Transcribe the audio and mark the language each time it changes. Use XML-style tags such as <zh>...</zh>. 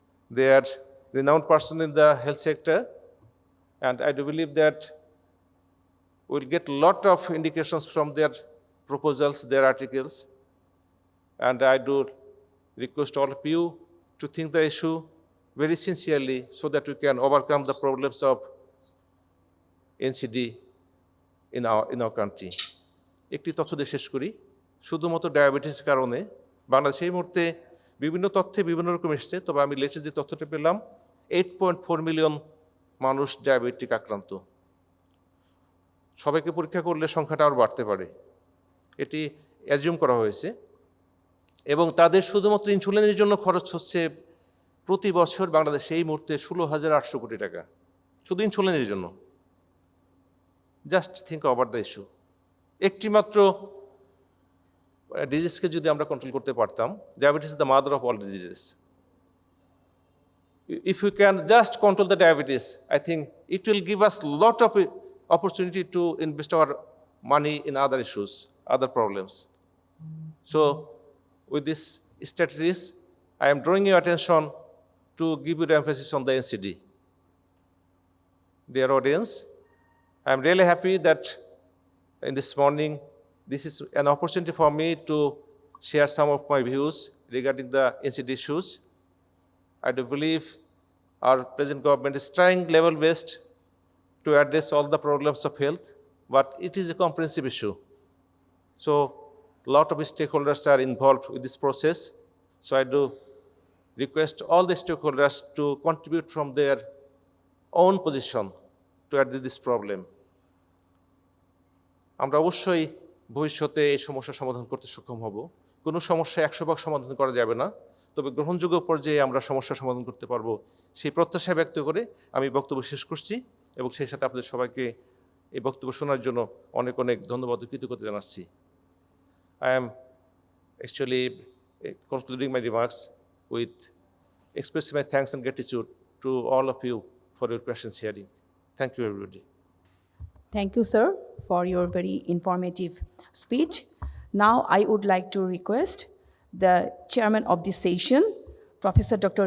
<en>They are renowned person in the health sector, and I do believe that we'll get a lot of indications from their proposals, their articles, and I do request all of you to think the issue very sincerely so that we can overcome the problems of NCD in our country.</en> <bn>একটি তথ্য দিয়ে শেষ করি, শুধুমাত্র ডায়াবেটিসের কারণে বাংলাদেশে এই মুহূর্তে বিভিন্ন তথ্যে বিভিন্ন রকম এসছে, তবে আমি লেটেস্ট যে তথ্যটা পেলাম 8.4 মিলিয়ন মানুষ ডায়াবেটিক আক্রান্ত। সবাইকে পরীক্ষা করলে সংখ্যাটা আরও বাড়তে পারে, এটি অ্যাজিউম করা হয়েছে। এবং তাদের শুধুমাত্র ইনসুলিনের জন্য খরচ হচ্ছে প্রতি বছর বাংলাদেশে এই মুহূর্তে 16,800 কোটি টাকা, শুধু ইনসুলিনের জন্য।</bn> <en>Just think about the issue.</en> <bn>একটি মাত্র ডিজিজকে যদি আমরা কন্ট্রোল করতে পারতাম,</bn> <en>Diabetes is the mother of all diseases. If we can just control the diabetes, I think it will give us a lot of opportunity to invest our money in other issues, other problems. So with this strategies, I am drawing your attention to give you the emphasis on the NCD. Dear audience, I am really happy that in this morning, this is an opportunity for me to share some of my views regarding the NCD issues. I do believe our present government is trying level-based to address all the problems of health, but it is a comprehensive issue. So a lot of stakeholders are involved with this process. So I do request all the stakeholders to contribute from their own position to address this problem.</en> <bn>আমরা অবশ্যই ভবিষ্যতে এই সমস্যার সমাধান করতে সক্ষম হব। কোনো সমস্যা 100% সমাধান করা যাবে না, তবে গ্রহণযোগ্য পর্যায়ে আমরা সমস্যার সমাধান করতে পারবো, সেই প্রত্যাশা ব্যক্ত করে আমি বক্তব্য শেষ করছি, এবং সেই সাথে আপনাদের সবাইকে এই বক্তব্য শোনার জন্য অনেক অনেক ধন্যবাদ ও কৃতজ্ঞতা জানাচ্ছি।</bn> <en>I am actually concluding my remarks with expressing my thanks and gratitude to all of you for your patience hearing. Thank you, everybody. Thank you, sir, for your very informative speech. Now, I would like to request the chairman of this session, Professor Dr.</en>